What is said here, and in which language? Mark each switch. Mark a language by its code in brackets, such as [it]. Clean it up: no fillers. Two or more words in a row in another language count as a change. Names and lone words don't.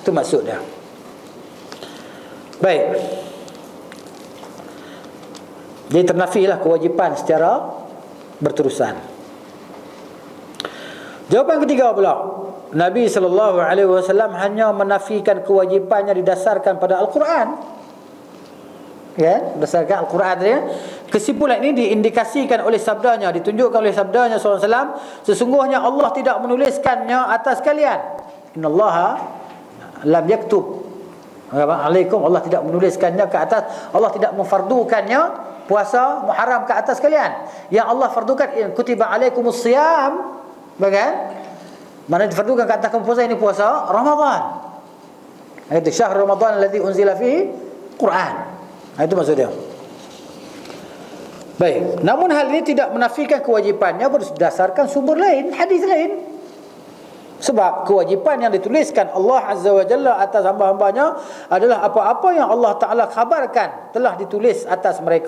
[ms] Itu maksud dia. Baik. Jadi ternafilah kewajipan secara berterusan. Jawapan ketiga pula, Nabi SAW hanya menafikan kewajipannya didasarkan pada Al-Quran. Ya, berdasarkan Al-Quran dia. Kesimpulan ini diindikasikan oleh sabdanya, ditunjukkan oleh sabdanya SAW, sesungguhnya Allah tidak menuliskannya atas kalian. [ar] Innallaha lam yaktub alaikum, [ms] Allah tidak menuliskannya ke atas, Allah tidak memfardukannya puasa Muharram ke atas kalian. Yang Allah fardukan [ar] kutiba alaikumus siyam, [ms] bagan? Mana difardukan ke atas kamu puasa ini puasa Ramadan. [ar] Itu syahr Ramadan alladzi unzila fihi Quran. [ms] Itu maksud dia. Baik, namun hal ini tidak menafikan kewajipannya berdasarkan sumber lain, hadis lain. Sebab kewajipan yang dituliskan Allah [ar] Azza wa Jalla [ms] atas hamba-hambanya adalah apa-apa yang Allah Ta'ala khabarkan telah ditulis atas mereka.